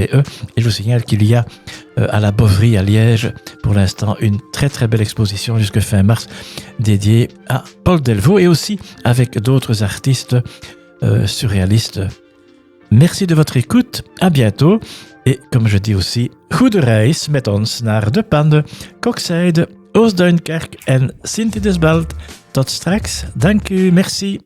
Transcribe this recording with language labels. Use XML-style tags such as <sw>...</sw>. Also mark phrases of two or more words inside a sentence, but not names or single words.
<fr>Et je vous signale qu'il y a à la Boverie à Liège, pour l'instant, une très très belle exposition jusque fin mars dédiée à Paul Delvaux et aussi avec d'autres artistes surréalistes. Merci de votre écoute, à bientôt. Et comme je dis aussi,</fr> <nl>goede reis met ons naar De Panne, Koksijde, Oostduinkerke en Sint-Idesbald. Tot straks. Dank u, merci.</nl>